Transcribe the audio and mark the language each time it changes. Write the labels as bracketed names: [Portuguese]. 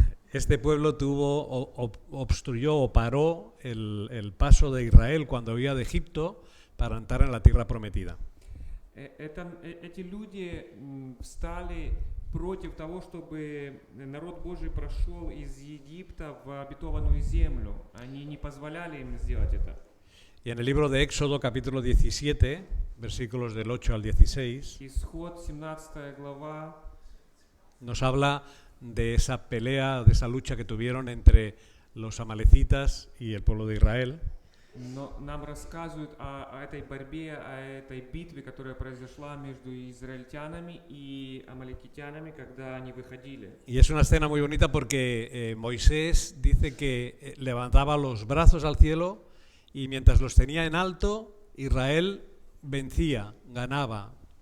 [Spanish] Este pueblo obstruyó o paró el paso de Israel cuando huía de Egipto para entrar en la tierra prometida. [Russian] Эти люди встали против того, чтобы народ Божий прошел из Египта в обетованную землю. Они не позволяли им сделать это. [Spanish] Y en el libro de Éxodo, capítulo 17, versículos del 8 al 16, [Russian] Исход 17 глава, [Spanish] nos habla de esa pelea, de esa lucha que tuvieron entre los amalecitas y el pueblo de Israel. [Russian] Но нам рассказывают о этой борьбе, о этой битве, которая произошла между израильтянами и амаликитянами, когда они выходили. [Spanish] Y es una escena muy bonita porque Moisés dice que levantaba los brazos al cielo y mientras los tenía en alto, Israel vencía, ganaba.